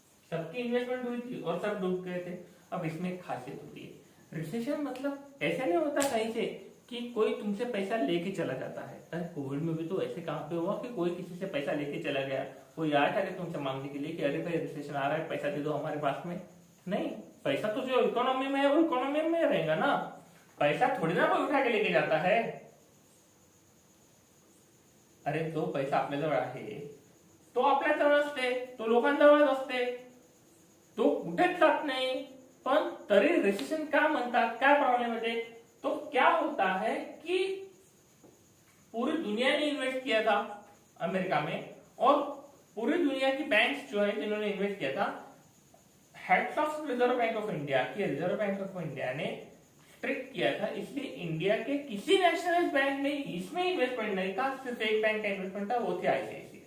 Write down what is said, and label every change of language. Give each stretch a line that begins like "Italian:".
Hindi: सबकी इन्वेस्टमेंट हुई थी और सब डूब गए थे। अब इसमें एक खासियत होती है, रिसेशन मतलब ऐसा नहीं होता कहीं से कि कोई तुमसे पैसा लेके चला जाता है। अरे कोविड में भी तो ऐसे कहां पे हुआ कि कोई किसी से पैसा लेके चला गया, कोई आया था कि तुमसे मांगने के लिए कि अरे भाई रिसेशन आ रहा है, पैसा दे दो हमारे पास में। नहीं, पैसा तो जो इकोनॉमी में है वो इकोनॉमी में रहेगा ना, पैसा थोड़ी ना कोई उठा के लेके जाता है।
Marathi: अरे तो पैसा आपल्याजवळ आहे तो आपल्याजवळ असते, तो लोकांजवळच असते, तो कुठेच जात नाही। पण तरी रिसेशन का म्हणतात, काय प्रॉब्लेम येते?
Hindi: तो क्या होता है कि पूरी दुनिया ने इन्वेस्ट किया था अमेरिका में, और पूरी दुनिया की बैंक्स जो है जिन्होंने इन्वेस्ट किया था, heads of reserve bank of India की, रिजर्व बैंक ऑफ इंडिया ने स्ट्रिक्ट किया था, इसलिए इंडिया के किसी नेशनलाइज्ड बैंक में इसमें इन्वेस्टमेंट नहीं था, सिर्फ एक बैंक का इन्वेस्टमेंट था, वो थी आईसीआईसीआई।